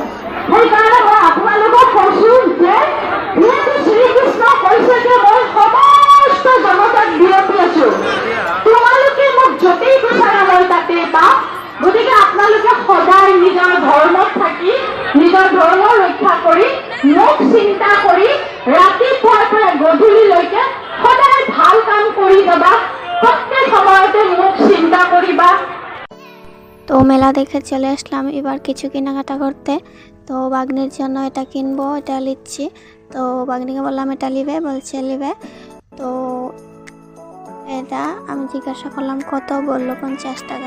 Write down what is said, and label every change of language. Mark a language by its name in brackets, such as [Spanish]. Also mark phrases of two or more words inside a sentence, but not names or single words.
[Assamese] সেইকাৰণে মই আপোনালোকক কৈছো যে যিহেতু শ্ৰীকৃষ্ণ কৈছে যে মই সমস্ত জগতত বিয়পি আছো, তোমালোকে মোক য'তেই বিচাৰা মই তাতেই পাম। গতিকে আপোনালোকে সদায় নিজৰ ধৰ্মত থাকি নিজৰ ধৰ্ম ৰক্ষা কৰি মোক চিন্তা কৰি ৰাতিপুৱাৰ পৰা গধূলিলৈকে সদায় ভাল কাম কৰি যাবা। প্রত্যেক সময়তে মোক চিন্তা করিবা। [Bangla] তো মেলা দেখে চলে আসলাম এবার কিছু কেনাকাটা করতে। তো বাগনির জন্য এটা কিনবো, এটা নিচ্ছি। তো বাগনিকে বললাম এটা নিবে, বলছে নিবে। তো এটা আমি জিজ্ঞাসা করলাম কত, বললো 50 টাকা।